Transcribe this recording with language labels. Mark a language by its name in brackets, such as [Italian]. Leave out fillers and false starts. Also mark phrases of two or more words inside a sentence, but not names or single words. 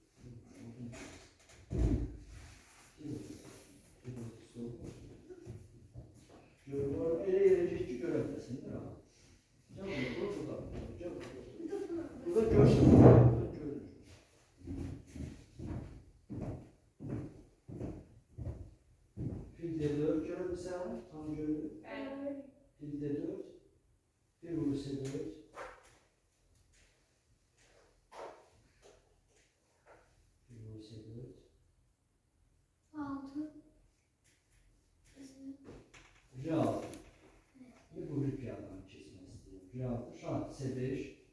[Azerbaijani] Elə yerəcək ki, görə biləsindir ama. Gəl orada, gəl orada. Burada görsün. Fil D4 görə bilsən, tam görür. Fil D4. Fil vurur C4. Fil vurur C4. 6. G6. Bu bir piyadanın keçmək istəyir. G6, şah C5.